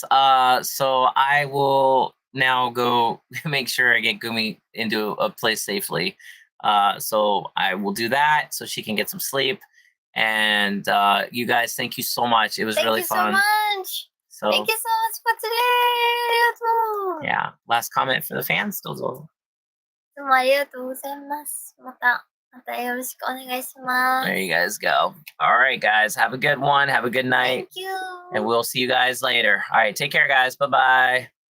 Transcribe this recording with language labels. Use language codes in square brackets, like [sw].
[en] So I will now go make sure I get Gumi into a place safely. So I will do that so she can get some sleep. And you guys, thank you so much. It was really fun. Thank you so much. So Thank you so much for today. Arigato. yeah, last comment for the fans, Dozo. [ja] どうもありがとうございます。またよろしくお願いします。 [en] There you guys go. All right, guys. Have a good one. Have a good night. Thank you. And we'll see you guys later. All right. Take care, guys. Bye-bye.